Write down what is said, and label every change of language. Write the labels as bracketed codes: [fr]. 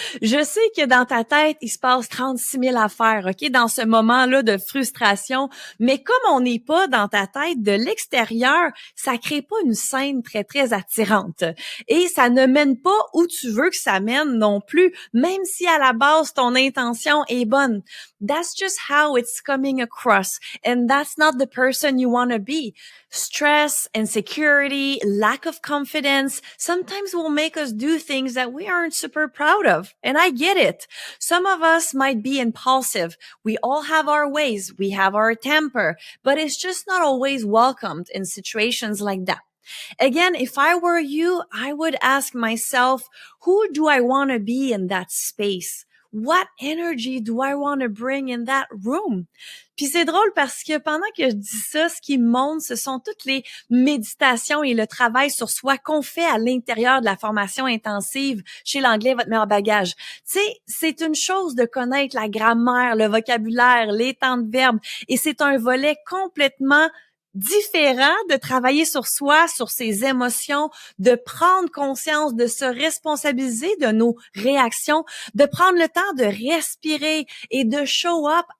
[fr] Je sais que dans ta tête, il se passe 36 000 affaires, OK, dans ce moment-là de frustration, mais comme on n'est pas dans ta tête de l'extérieur, ça crée pas une scène très, très attirante. Et ça ne mène pas où tu veux que ça mène non plus, même si à la base, ton intention est bonne. [en] That's just how it's coming across, and that's not the person you want to be. Stress, insecurity, lack of confidence sometimes will make us do things that we aren't super proud of. And I get it. Some of us might be impulsive. We all have our ways. We have our temper, but it's just not always welcomed in situations like that. Again, if I were you, I would ask myself, who do I want to be in that space? What energy do I want to bring in that room? [fr] Puis c'est drôle parce que pendant que je dis ça, ce qui monte, ce sont toutes les méditations et le travail sur soi qu'on fait à l'intérieur de la formation intensive chez l'anglais, votre meilleur bagage. Tu sais, c'est une chose de connaître la grammaire, le vocabulaire, les temps de verbe, et c'est un volet complètement différent de travailler sur soi, sur ses émotions, de prendre conscience, de se responsabiliser de nos réactions, de prendre le temps de respirer et de [en] show up